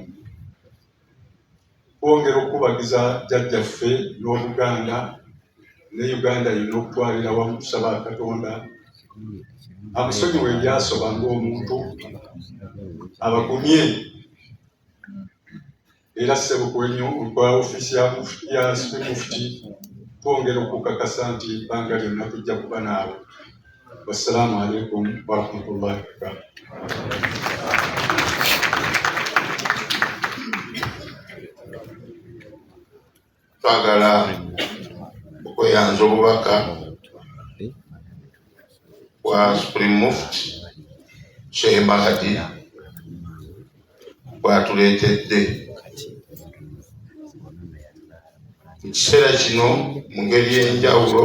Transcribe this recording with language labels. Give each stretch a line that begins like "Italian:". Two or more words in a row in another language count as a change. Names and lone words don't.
Ganda: Twongera okubagiza jjajjaffe n'Obuganda ne Uganda yonna okutwalira wamu, tusaba Katonda amusonyiwe ebyasoba ng'omuntu, abagumye era ssebukwenyo kwa ofiisi ya Supreme Mufti twongera okukakasa nti ebbanga lyonna tujja kuba naawe.
Arabic: والسلام عليكم ورحمة الله وبركاته.
Ganda: Twagala okweyanza obubaka bwa Supreme Mufti Sheikh Mahdi bwatuleetedde mu kiseera kino mu ngeri y'enjawulo.